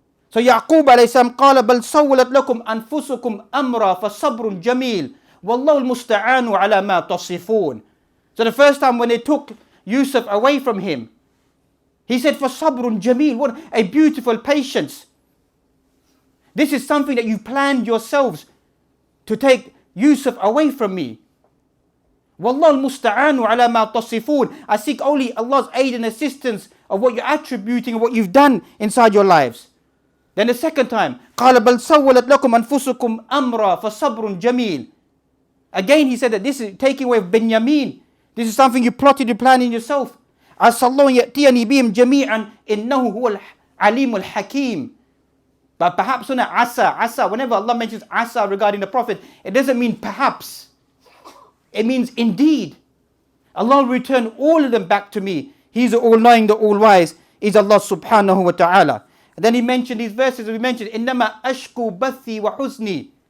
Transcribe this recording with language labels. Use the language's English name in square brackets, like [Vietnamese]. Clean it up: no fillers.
[English] So Yaqub alayhi salam [Arabic] قال بل سولت لكم أنفسكم أمرا فصبر جميل والله المستعان على ما تصفون. [English] So the first time when they took Yusuf away from him, he said, [Arabic] فصبر جميل. [English] What a beautiful patience. This is something that you planned yourselves to take Yusuf away from me. [Arabic] Wallahu al-musta'anu ala ma tasifun. [English] I seek only Allah's aid and assistance of what you're attributing and what you've done inside your lives. Then the second time, [Arabic] قال بل سولت لكم أنفسكم أمرا فصبر جميل. [English] Again he said that this is taking away Benjamin. This is something you plotted, you planned in yourself. [Arabic] عسى الله يأتيني بهم جميعا إنه هو العليم الحكيم. [English] But perhaps asa, whenever Allah mentions asa regarding the Prophet, it doesn't mean perhaps. It means indeed. Allah will return all of them back to me. He's the all-knowing, the all-wise, is Allah subhanahu wa ta'ala. And then he mentioned these verses, we mentioned, [Arabic] إِنَّمَا أَشْكُو بَثِّي وَحُزْنِي.